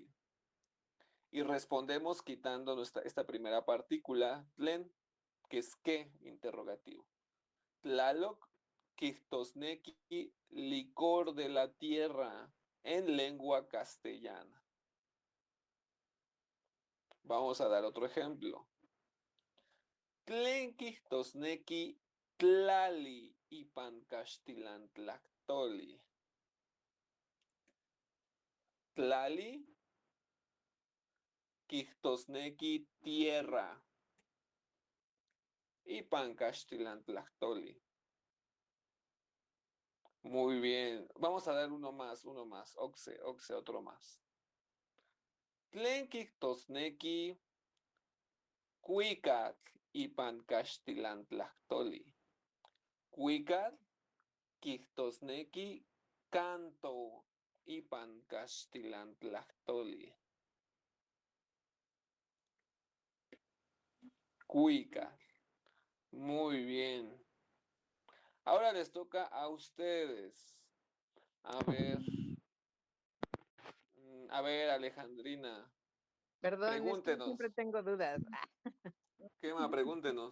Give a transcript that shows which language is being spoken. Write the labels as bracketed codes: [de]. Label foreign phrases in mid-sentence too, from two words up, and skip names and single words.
[es] Y respondemos quitando esta primera partícula, tlen, que es qué, interrogativo. Tlaloc, Quihtosnequi, licor de la tierra, en lengua castellana. Vamos a dar otro ejemplo. [nah] Tlen Quihtosnequi, tlali, ipan castilantlactoli. Tlali, Quihtosnequi, tierra. Ipan castilantlactoli. [es] Muy bien. Vamos a dar uno más. Oxe, otro más. [nah] Tlenquihtosnequi, cuicat, ipan castilantlactoli. Cuicat, quihtosnequi, canto, ipan castilantlactoli. Cuicat. [es] Muy bien. Ahora les toca a ustedes. A ver, Alejandrina, Perdón, es que pregúntenos. siempre tengo dudas. ¿Qué más? Pregúntenos.